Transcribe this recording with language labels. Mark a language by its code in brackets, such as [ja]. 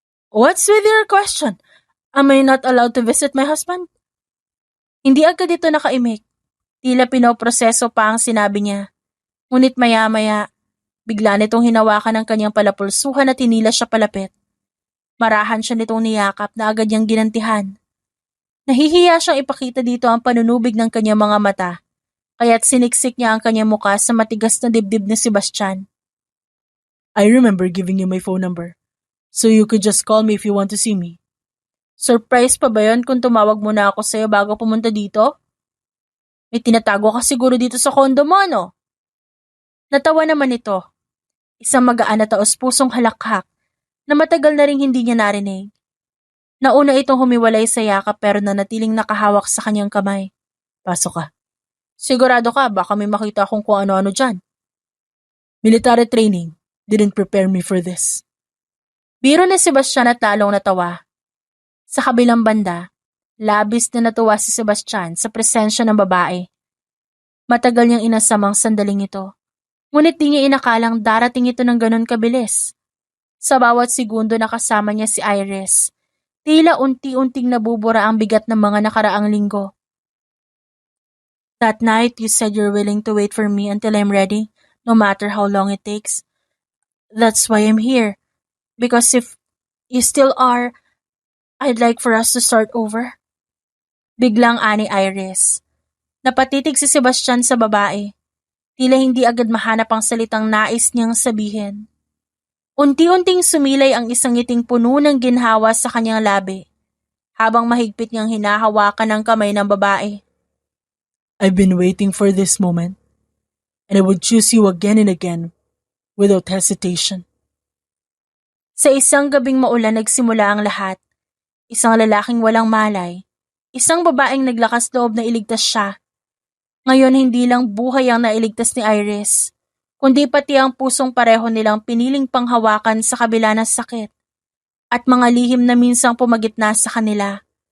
[en] What's with your question? Am I not allowed to visit my husband? [tl] Hindi agad ito nakaimik. Tila pinoproseso pa ang sinabi niya. Ngunit maya-maya, bigla nitong hinawakan ang kanyang palapulsuhan at hinila siya palapit. Marahan siya nitong niyakap na agad niyang ginantihan. Nahihiya siyang ipakita dito ang panunubig ng kanyang mga mata, kaya't siniksik niya ang kanyang muka sa matigas na dibdib ni Sebastian. [en] I remember giving you my phone number, so you could just call me if you want to see me. [tl] Surprise pa ba yun kung tumawag muna ako sa'yo bago pumunta dito? May tinatago ka siguro dito sa kondo mo, no? Natawa naman ito. Isang magaan na taos-pusong halakhak na matagal na ring hindi niya narinig. Nauna itong humiwalay sa yakap pero nanatiling nakahawak sa kanyang kamay. Pasok ka. Sigurado ka, baka may makita akong kung ano-ano dyan. [en] Military training didn't prepare me for this. [tl] Biro na Sebastian at lalong natawa. Sa kabilang banda, labis na natuwa si Sebastian sa presensya ng babae. Matagal niyang inasamang sandaling ito, ngunit di niya inakalang darating ito ng ganon kabilis. Sa bawat segundo na kasama niya si Iris, tila unti-unting nabubura ang bigat ng mga nakaraang linggo. [en] That night, you said you're willing to wait for me until I'm ready, no matter how long it takes. That's why I'm here. Because if you still are, I'd like for us to start over. [tl] Biglang ani Iris. Napatitig si Sebastian sa babae. Tila hindi agad mahanap ang salitang nais niyang sabihin. Unti-unting sumilay ang isang ngiting puno ng ginhawa sa kanyang labi, habang mahigpit niyang hinahawakan ang kamay ng babae. [en] I've been waiting for this moment, and I would choose you again and again, without hesitation. [tl] Sa isang gabing maulan nagsimula ang lahat. Isang lalaking walang malay, isang babaeng naglakas loob na iligtas siya. Ngayon hindi lang buhay ang nailigtas ni Iris, kundi pati ang pusong pareho nilang piniling panghawakan sa kabila ng sakit, at mga lihim na minsang pumagitna sa kanila.